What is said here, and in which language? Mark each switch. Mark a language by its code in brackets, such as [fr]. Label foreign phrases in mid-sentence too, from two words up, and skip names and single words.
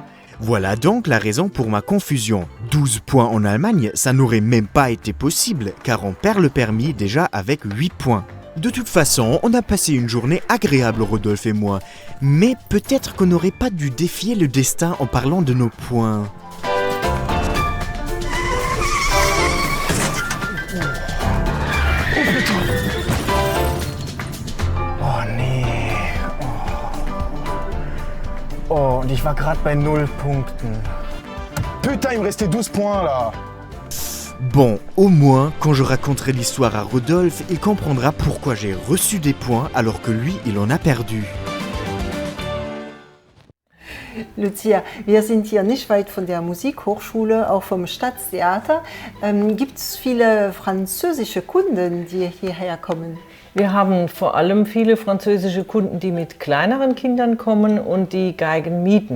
[fr] Voilà donc la raison pour ma confusion. 12 points en Allemagne, ça n'aurait même pas été possible, car on perd le permis déjà avec 8 points. De toute façon, on a passé une journée agréable, Rodolphe et moi. Mais peut-être qu'on n'aurait pas dû défier le destin en parlant de nos points. [de] Oh, und ich war gerade bei 0 Punkten. [fr] Putain, il me restait 12 points là. Bon, au moins, quand je raconterai l'histoire à Rodolphe, il comprendra pourquoi j'ai reçu des points alors que lui, il en a perdu. [de] Lucia, wir sind hier nicht weit von der Musikhochschule, auch vom Staatstheater. Gibt es viele französische Kunden, die hierher kommen? Wir haben vor allem viele französische Kunden, die mit kleineren Kindern kommen und die Geigen mieten.